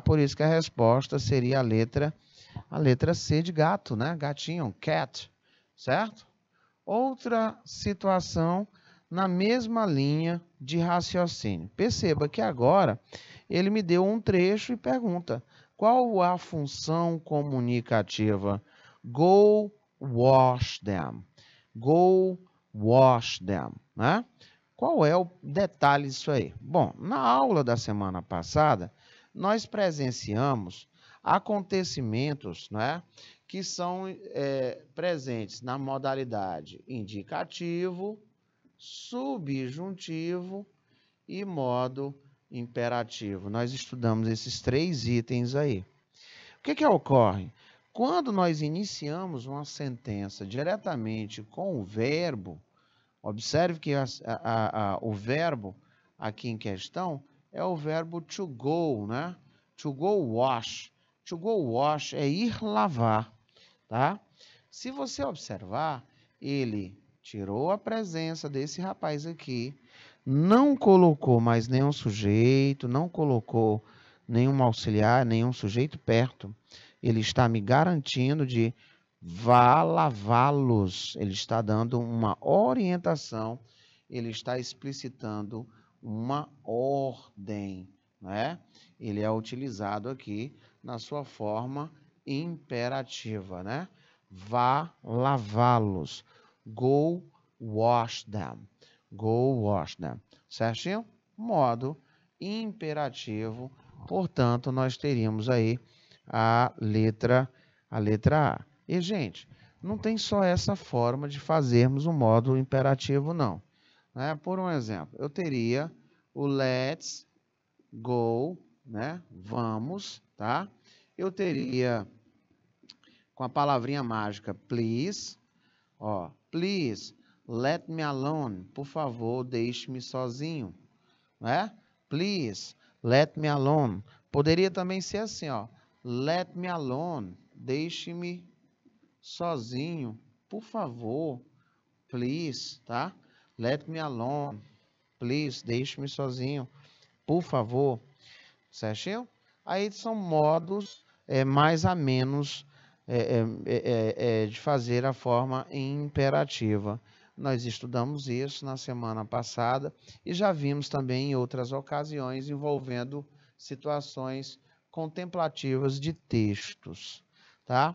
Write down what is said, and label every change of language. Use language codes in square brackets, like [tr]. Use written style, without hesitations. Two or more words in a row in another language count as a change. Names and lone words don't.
[pt] Por isso que a resposta seria a letra C de gato, né? Gatinho, cat, certo? Outra situação na mesma linha de raciocínio. Perceba que agora ele me deu um trecho e pergunta: qual a função comunicativa? [en] Go wash them. Go wash them, [pt] né? Qual é o detalhe disso aí? Bom, na aula da semana passada, nós presenciamos acontecimentos, né, que são presentes na modalidade indicativo, subjuntivo e modo imperativo. Nós estudamos esses 3 itens aí. O que ocorre? Quando nós iniciamos uma sentença diretamente com o verbo, observe que o verbo aqui em questão é o verbo [en] to go, [pt] né? [en] To go wash. To go wash [pt] é ir lavar, tá? Se você observar, ele tirou a presença desse rapaz aqui, não colocou mais nenhum sujeito, não colocou nenhum auxiliar, nenhum sujeito perto. Ele está me garantindo de vá lavá-los. Ele está dando uma orientação, ele está explicitando uma ordem, né? Ele é utilizado aqui na sua forma imperativa, né? Vá lavá-los. [en] Go wash them. Go wash them. [pt] Certinho? Modo imperativo. Portanto, nós teríamos aí a letra A. E, gente, não tem só essa forma de fazermos um modo imperativo, não. Né? Por um exemplo, eu teria o [en] let's go, [pt] né? Vamos, tá? Eu teria com a palavrinha mágica please, Ó, [en] please, let me alone. [pt] Por favor, deixe-me sozinho. Né? [en] Please, let me alone. [pt] Poderia também ser assim, ó. [en] Let me alone. [pt] Deixe-me sozinho. Por favor. [en] Please, tá? Let me alone. Please, [pt] deixe-me sozinho. Por favor. Certinho? Aí são modos mais a menos de fazer a forma imperativa. Nós estudamos isso na semana passada e já vimos também em outras ocasiões envolvendo situações contemplativas de textos, tá?